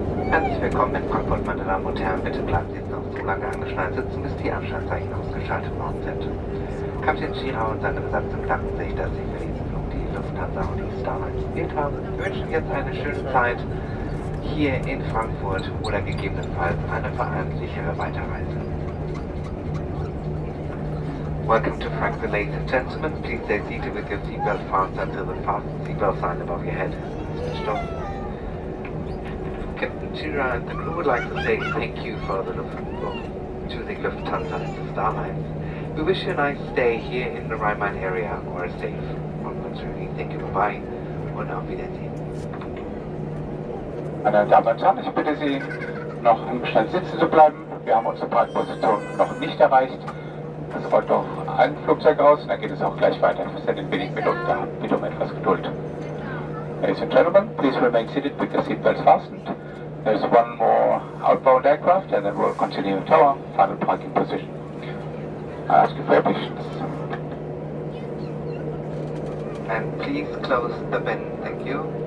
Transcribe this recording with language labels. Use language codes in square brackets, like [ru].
[de] Herzlich willkommen in Frankfurt, meine Damen und Herren. Bitte bleiben Sie noch so lange angeschnallt sitzen, bis die Anschnallzeichen ausgeschaltet worden sind. Kapitän Schirau und seine Besatzung danken sich, dass Sie für diesen Flug die Lufthansa und die Starlines gewählt haben. Wir wünschen jetzt eine schöne Zeit hier in Frankfurt oder gegebenenfalls eine verantwortlichere Weiterreise. [en] Welcome to Frankfurt, ladies and gentlemen. Please stay seated with your seatbelt fastened until the fastened seatbelt sign above your head is switched off. Captain Chira and the crew would like to say thank you for choosing Lufthansa and the Starlines. We wish you a nice stay here in the Rhine-Main area or a safe onwards journey. Thank you, bye-bye [de] und auf Wiedersehen. Meine Damen und Herren, ich bitte Sie, noch schnell sitzen zu bleiben. Wir haben unsere Parkposition noch nicht erreicht. Es rollt noch ein Flugzeug aus und dann geht es auch gleich weiter. Wir sind in wenigen Minuten da. Bitte um etwas Geduld. [en] Ladies and gentlemen, please remain seated with your seatbelts fastened. There's one more outbound aircraft and then we'll continue to our final parking position. I ask you for your patience. And please close the bin, thank you.